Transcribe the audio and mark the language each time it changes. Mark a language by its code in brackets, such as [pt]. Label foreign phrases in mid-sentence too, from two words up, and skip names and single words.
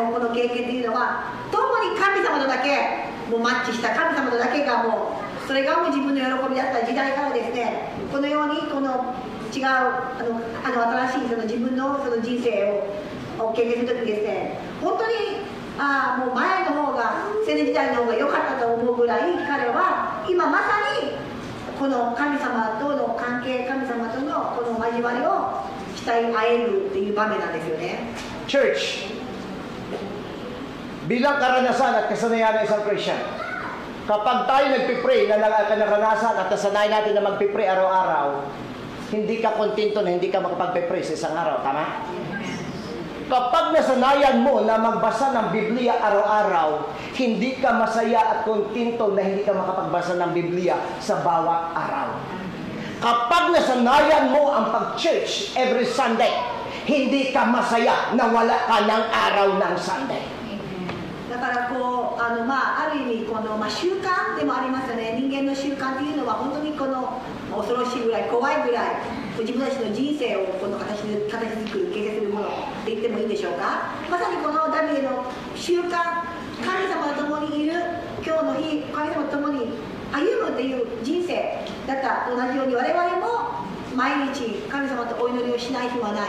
[ja] のこの経験というのは、共に神様とだけもうマッチした、神様とだけがもうそれがもう自分の喜びだった時代からですね、このようにこの違う新しいその自分のその人生を経験するときですね、本当にもう前の方が青年時代の方が良かったと思うぐらい、彼は今まさにこの神様との関係、神様とのこの交わりをしたい会えるっていう場面なんですよね。 [tl] Church, bilang karanasan at kasanayan ng isang Christian, kapag tayo nagpipray na naranasan at nasanay natin na magpipray araw-araw, hindi ka kontento na hindi ka makapagpipray sa isang araw, tama? Kapag nasanayan mo na magbasa ng Biblia araw-araw, hindi ka masaya at kontento na hindi ka makapagbasa ng Biblia sa bawat araw. Kapag nasanayan mo ang pag-church [en] every Sunday, [tl] hindi ka masaya na wala ka ng araw ng Sunday. [ja] だからこうある意味この、習慣でもありますよね。人間の習慣っていうのは本当にこの恐ろしいぐらい怖いぐらい自分たちの人生をこの形作る形成するものって言ってもいいでしょうか。まさにこのダビデの習慣、神様と共にいる今日の日、神様と共に歩むっていう人生だったと同じように、我々も毎日神様とお祈りをしない日はない。